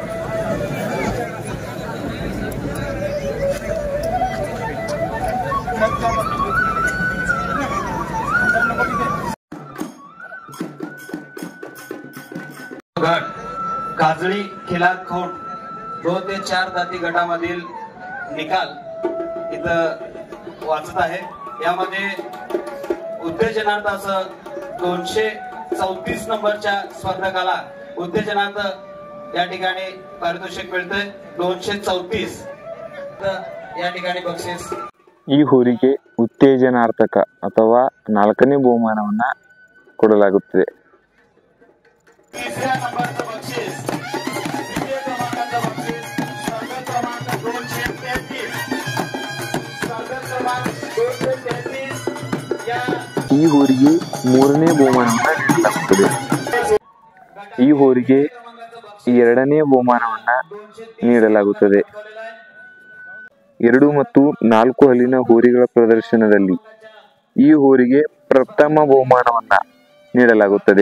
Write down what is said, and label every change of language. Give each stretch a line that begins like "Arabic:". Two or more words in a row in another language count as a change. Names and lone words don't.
Marathi: गट काजळी खिलार खौंड 2 ते 4 जाती गटामधील निकाल इथं वाचत आहे. यामध्ये उत्तेजनार्थ असं 234 नंबरच्या स्पर्धकाला उत्तेजनार्थ या ठिकाणी पारितोषिक मिळतंय 234. या ठिकाणी बक्षीस.
Kannada: ಈ ಹೋರಿಗೆ ಉತ್ತೇಜನಾರ್ಥಕ ಅಥವಾ 4ನೇ ಬಹುಮಾನವನ್ನ ಕೊಡಲಾಗುತ್ತದೆ.
Marathi: तिसऱ्या नंबरचं बक्षीस, द्वितीय क्रमांकाचं बक्षीस स्पर्धक क्रमांक 233. स्पर्धक क्रमांक 233 या
Kannada: ಈ ಹೋರಿಗೆ 3ನೇ ಬಹುಮಾನವನ್ನ ನೀಡಲಾಗುತ್ತದೆ. ಈ ಹೋರಿಗೆ 2ನೇ ಬಹುಮಾನವನ್ನ ನೀಡಲಾಗುತ್ತದೆ. 2 ಮತ್ತು 4 ಹಲ್ಲಿನ ಹೋರಿಗಳ ಪ್ರದರ್ಶನದಲ್ಲಿ ಈ ಹೋರಿಗೆ ಪ್ರಥಮ ಬಹುಮಾನವನ್ನ ನೀಡಲಾಗುತ್ತದೆ.